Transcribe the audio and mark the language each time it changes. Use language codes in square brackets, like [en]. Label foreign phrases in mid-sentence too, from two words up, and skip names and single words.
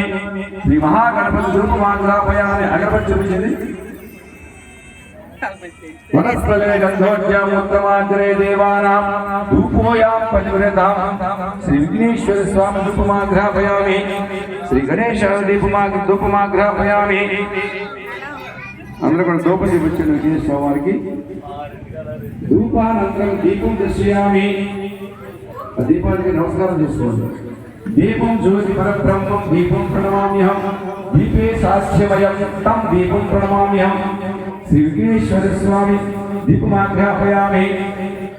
[sa] श्री महागणपति धूपमाग्रापयामि. [te] अगरबत्ति చూపించండి. [sa] वनस्पते गंधोज्ञाम उत्तमाग्रे देवानां धूपोयां पतिव्रतां श्री विघ्नेश्वर स्वामी धूपमाग्रापयामि. श्री गणेश धूपमाग्रापयामि. [te] అందరూ కూడా ధూపం చూపించండి విఘ్నేశ్వర స్వామికి. [sa] ధూపానంతరం దీపం దర్శయామి. [te] దీపానికి నమస్కారం చేసుకోండి. [sa] దీపం జ్యోతి పరబ్రహ్మం దీపం ప్రణమామ్యహం. దీపే సాక్ష్యమయం తం దీపం ప్రణమామ్యహం. श्री विघ्नेश्वर स्वामी दीपमाग्रापयामि.